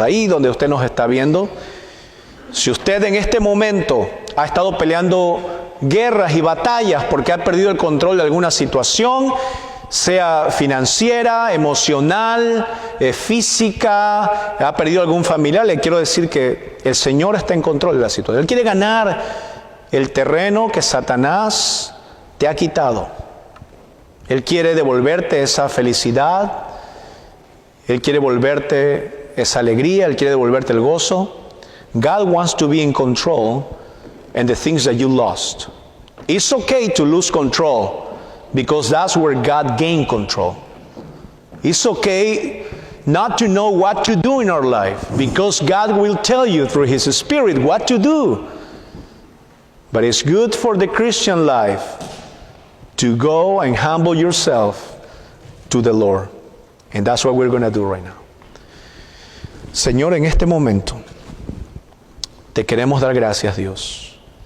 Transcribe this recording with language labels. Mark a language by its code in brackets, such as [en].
[es] Ahí donde usted nos está viendo, si usted en este momento ha estado peleando guerras y batallas porque ha perdido el control de alguna situación, sea financiera, emocional, física, ha perdido algún familiar, le quiero decir que el Señor está en control de la situación. Él quiere ganar el terreno que Satanás te ha quitado. Él quiere devolverte esa felicidad, Él quiere devolverte esa alegría, Él quiere devolverte el gozo. [en] God wants to be in control in the things that you lost. It's okay to lose control because that's where God gained control. It's okay not to know what to do in our life because God will tell you through His Spirit what to do. But it's good for the Christian life to go and humble yourself to the Lord. And that's what we're going to do right now. [es] Señor, en este momento te queremos dar gracias, Dios.